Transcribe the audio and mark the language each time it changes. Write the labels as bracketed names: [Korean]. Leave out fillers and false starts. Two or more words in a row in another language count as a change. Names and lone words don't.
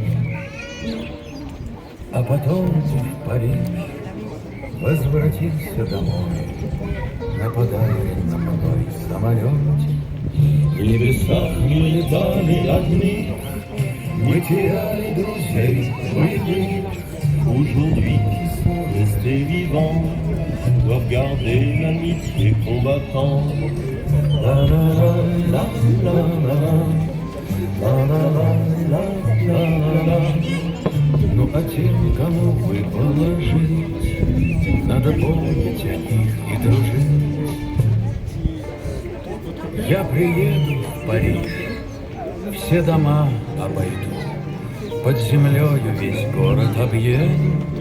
[Russian] А потом ты в Париж возвратился домой на подаренном мной самолете. В небесах мы летали одни, мы теряли друзей боевых. [French] Aujourd'hui ils sont restés vivants, doivent garder l'amitié combattant. La la la la la la la la la la la. [Russian] Ну а тем, кому вы положить, надо помнить о них и дружить. Я приеду в Париж, все дома обойду, под землею весь город объеду.